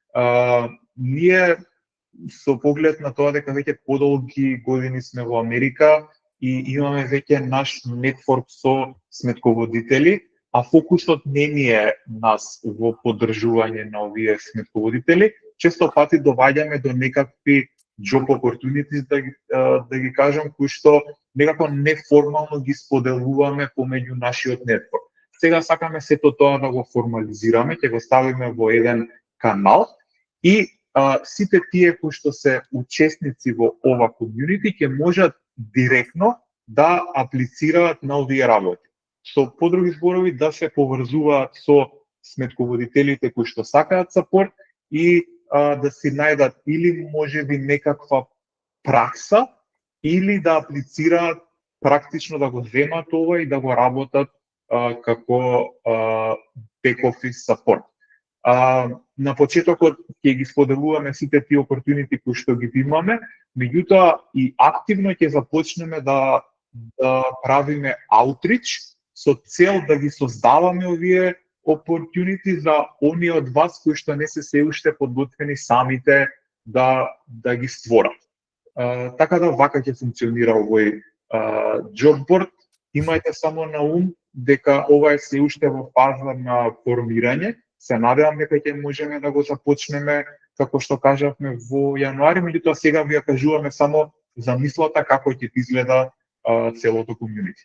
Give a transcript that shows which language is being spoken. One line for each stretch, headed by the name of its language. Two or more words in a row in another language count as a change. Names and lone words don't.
Macedonian: Ние со поглед на тоа дека веќе подолги години сме во Америка и имаме веќе наш нетворк со сметководители, а фокусот не ни е нас во поддржување на овие сметководители, често пати доваѓаме до некакви
English: job opportunities,
Macedonian: да ги кажам, кои што некако неформално ги споделуваме помеѓу нашиот нетворк. Сега сакаме сето тоа да го формализираме, ќе го ставиме во еден канал и сите тие кои што се учесници во ова комјунити ќе можат директно да аплицираат на овие работи. Со подруги зборови да се поврзуваат со сметководителите кои што сакаат сапорт и да си најдат или можеби некаква пракса или да аплицираат практично да го земат ова и да го работат како
English: back office support.
Macedonian: На почетокот ќе ги споделуваме сите тие опортунити кои што ги имаме, меѓутоа и активно ќе започнеме да правиме outreach со цел да ги создаваме овие opportunity за оние од вас кои што не се уште подготвени самите да ги створат. Така да вака ќе функционира овој
English: job board.
Macedonian: Имајте само на ум дека ова е се уште во фаза на формирање. Се надевам дека ќе можеме да го започнеме, како што кажавме, во јануари, меѓутоа сега ви ја кажуваме само замислата како ќе изгледа целото комјунити.